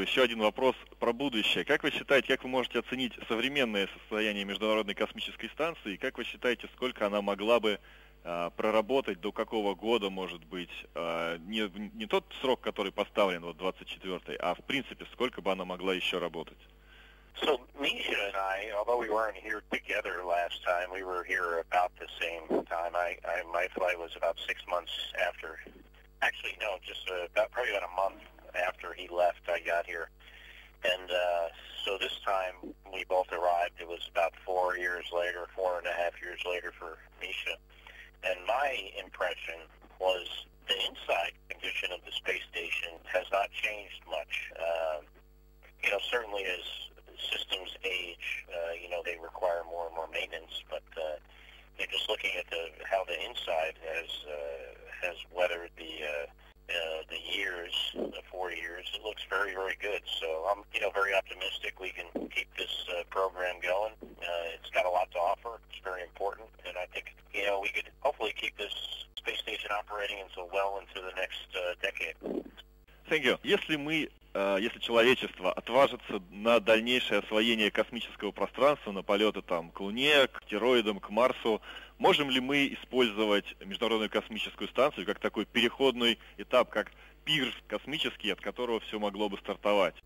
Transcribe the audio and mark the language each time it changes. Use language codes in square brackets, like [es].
[ru] Еще один вопрос про будущее. Как вы считаете, как вы можете оценить современное состояние Международной космической станции? Как вы считаете, сколько она могла бы проработать, до какого года, может быть, не тот срок, который поставлен, вот 24-й, а в принципе, сколько бы она могла еще работать? [en] So Misha and I, although we weren't here together last time, we were here about the same time. My flight was about 6 months after. Actually, no, just probably about a month after he left, I got here. And so this time we both arrived. It was about 4 years later, 4.5 years later for Misha. And my impression was the inside condition of the space station has not changed much. Certainly as systems age, they require more and more maintenance, but just looking at how the inside has weathered the years, the 4 years, it looks very, very good. So I'm, very optimistic we can keep this program going. It's got a lot to offer. It's very important, and I think, we could hopefully keep this space station operating until well into the next decade. Thank you. [ru] Если человечество отважится на дальнейшее освоение космического пространства, на полеты к Луне, к астероидам, к Марсу, можем ли мы использовать Международную космическую станцию как такой переходный этап, как пир космический, от которого все могло бы стартовать?